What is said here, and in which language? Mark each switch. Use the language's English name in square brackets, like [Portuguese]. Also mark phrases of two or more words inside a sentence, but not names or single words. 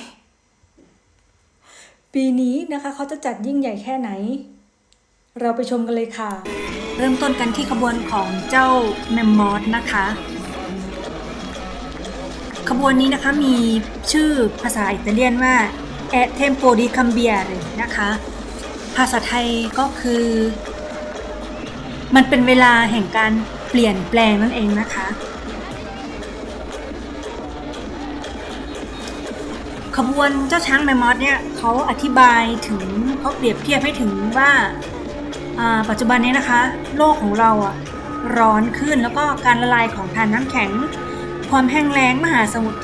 [Thai] ปีนี้นะคะเขาจะจัดยิ่งใหญ่แค่ไหนเราไปชมกันเลยค่ะเริ่มต้นกันที่ขบวนของเจ้าแมมมอธนะคะ ขบวนนี้นะคะมีชื่อภาษาอิตาเลียนว่า È tempo di cambiare นะคะภาษาไทยก็คือมันเป็นเวลาแห่งการเปลี่ยนแปลงนั่นเองนะคะ ขบวนเจ้าช้างแมมมอธเนี่ยเขาอธิบายถึงเขาเปรียบเทียบให้ถึงว่าปัจจุบันนี้นะคะโลกของเราร้อนขึ้นแล้วก็การละลายของธาตุน้ำแข็งความแห้งแล้งมหาสมุทร